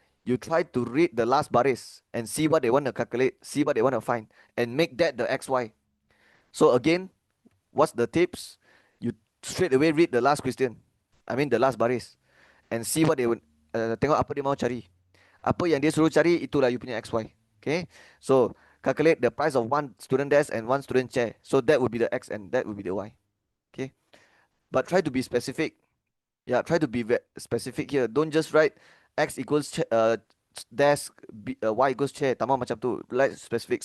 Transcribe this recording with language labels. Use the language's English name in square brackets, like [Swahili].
[English] You try to read the last baris and see what they want to calculate, see what they want to find, and make that the xy. So again, what's the tips? You straight away read the last question. I mean the last baris, and see what they would [Malay] tengok apa dia mau cari. Apa yang dia suruh cari itulah you punya xy. [English] Okay, so calculate the price of one student desk and one student chair. So that would be the x and that would be the y. Okay, but try to be specific. Yeah, try to be specific here. Don't just write x equals desk, y equals chair. [Malay] Tamam macam tu. [English] Let specific.